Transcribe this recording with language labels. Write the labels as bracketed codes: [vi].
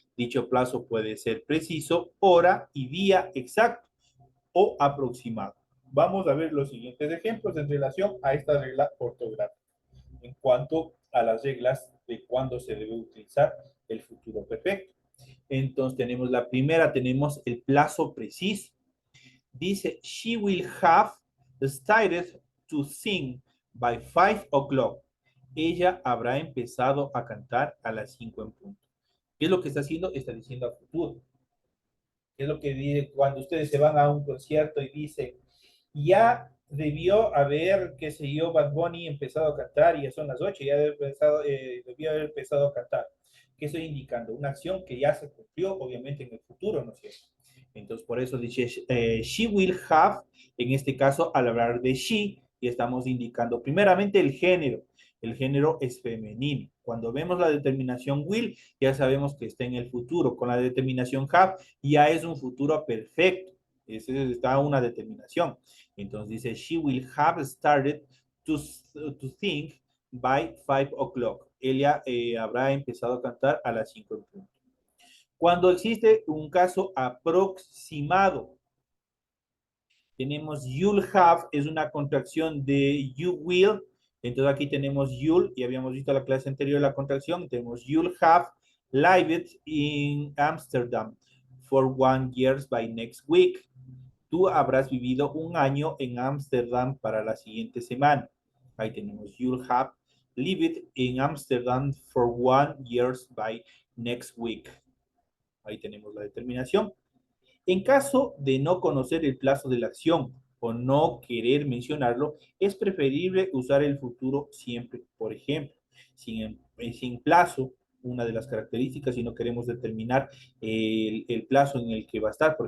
[es] Dicho plazo puede ser preciso, hora y día exacto o aproximado. Vamos a ver los siguientes ejemplos en relación a esta regla ortográfica. En cuanto a las reglas de cuándo se debe utilizar el futuro perfecto. Entonces tenemos la primera, tenemos el plazo preciso. [en] Dice, she will have started to sing by 5 o'clock. [es] Ella habrá empezado a cantar a las 5 en punto. ¿Qué es lo que está haciendo? Está diciendo a futuro. ¿Qué es lo que dice cuando ustedes se van a un concierto y dice, ya debió haber, qué sé yo, Bad Bunny empezado a cantar y ya son las 8, ya debió haber empezado a cantar? ¿Qué estoy indicando? Una acción que ya se cumplió, obviamente, en el futuro, ¿no es cierto? Entonces, por eso dice, [en] she will have, [es] en este caso, al hablar de she, y estamos indicando primeramente el género. El género es femenino. Cuando vemos la determinación will, ya sabemos que está en el futuro. Con la determinación have, ya es un futuro perfecto. Está una determinación. Entonces dice, [en] she will have started to think by 5 o'clock. [es] Ella habrá empezado a cantar a las 5 en punto. Cuando existe un caso aproximado, tenemos [en] you'll have, [es] es una contracción de you will. Entonces aquí tenemos you'll, y habíamos visto la clase anterior la contracción. [en] Tenemos you'll have lived in Amsterdam for 1 year by next week. [es] Tú habrás vivido un año en Amsterdam para la siguiente semana. Ahí tenemos [en] you'll have lived in Amsterdam for 1 year by next week. [es] Ahí tenemos la determinación. En caso de no conocer el plazo de la acción o no querer mencionarlo, es preferible usar el futuro siempre. Por ejemplo, sin plazo, una de las características, si no queremos determinar el plazo en el que va a estar.